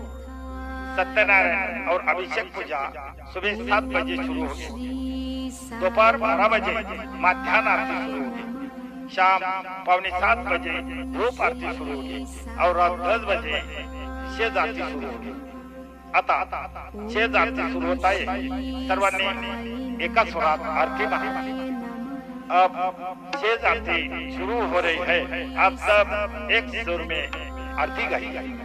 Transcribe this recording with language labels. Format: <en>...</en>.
<hi>सत्यनारायण और अभिषेक पूजा सुबह 7 बजे शुरू होगी। दोपहर 12 बजे मध्यान्ह आरती शुरू होगी। शाम 6:45 बजे धूप आरती शुरू होगी और रात 10 बजे शेज आरती सुरू होगी।</hi> <mr>आता शेज आरती सुरू होत आहे। सर्वांनी एका स्वरात आरती म्हणा।</mr> <hi>अब शेज आरती शुरू हो रही है। आप सब एक सुर में आरती गाइए।</hi>